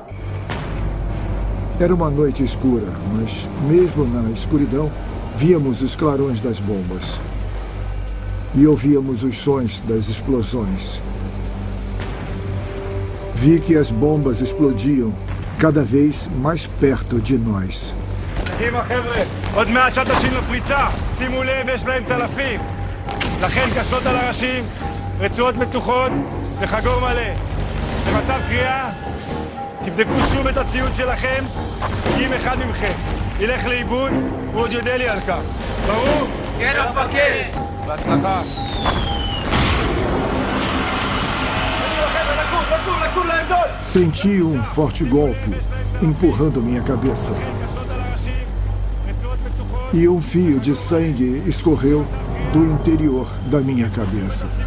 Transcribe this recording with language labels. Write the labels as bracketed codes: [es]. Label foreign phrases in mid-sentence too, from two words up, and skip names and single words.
[pt] Era uma noite escura, mas mesmo na escuridão, víamos os clarões das bombas e ouvíamos os sons das explosões. Vi que as bombas explodiam cada vez mais perto de nós. [he] קדימה חבר'ה, עוד מעט שעת השין לפריצה. שימו לב, יש להם צלפים. לכן קסדות על הראשים, רצועות מתוחות וחגור מלא. במצב קריאה, תבדקו שוב את הציוד שלכם, כי אם אחד מכם ילך לאיבוד, הוא עוד יודע לי על כך. ברור? כן, המפקד. בהצלחה. [pt] Senti um forte golpe empurrando minha cabeça. E um fio de sangue escorreu do interior da minha cabeça.